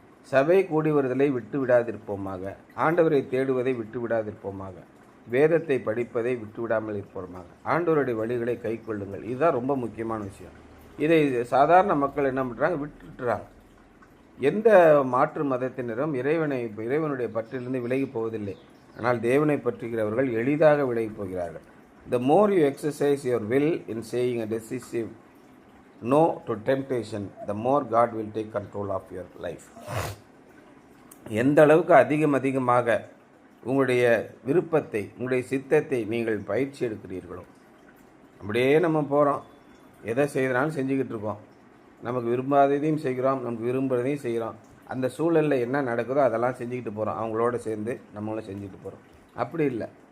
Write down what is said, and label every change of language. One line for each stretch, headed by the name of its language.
Tamil: சபை கூடி வருதலை விட்டு விடாதிருப்போமாக, ஆண்டவரை தேடுவதை விட்டு விடாதிருப்போமாக, வேதத்தை படிப்பதை விட்டு விடாமல் இருப்போமாக, ஆண்டவருடைய வழிகளை கை கொள்ளுங்கள். இதுதான் ரொம்ப முக்கியமான விஷயம். இதை சாதாரண மக்கள் என்ன பண்ணுறாங்க? விட்டுட்டுறாங்க. எந்த மாற்று மதத்தினரும் இறைவனுடைய பற்றிலிருந்து விலகி போவதில்லை. ஆனால் தேவனை பற்றுகிறவர்கள் எளிதாக விலகி போகிறார்கள்.
English: The more you exercise your will in saying a decisive no to temptation, the more God will take control of your life.
Tamil: எந்த அளவுக்கு அதிகமாக உங்களுடைய விருப்பத்தை, உங்களுடைய சித்தத்தை நீங்கள் பயிற்சி எடுக்கிறீர்களோ, அப்படியே நம்ம போகிறோம். எதை செய்யறதுனாலும் செஞ்சுக்கிட்டு இருக்கோம். நமக்கு விரும்பாததையும் செய்கிறோம், நமக்கு விரும்புகிறதையும் செய்கிறோம். அந்த சூழலில் என்ன நடக்குதோ அதெல்லாம் செஞ்சுக்கிட்டு போகிறோம். அவங்களோட சேர்ந்து நம்மளும் செஞ்சுட்டு போகிறோம். அப்படி இல்லை.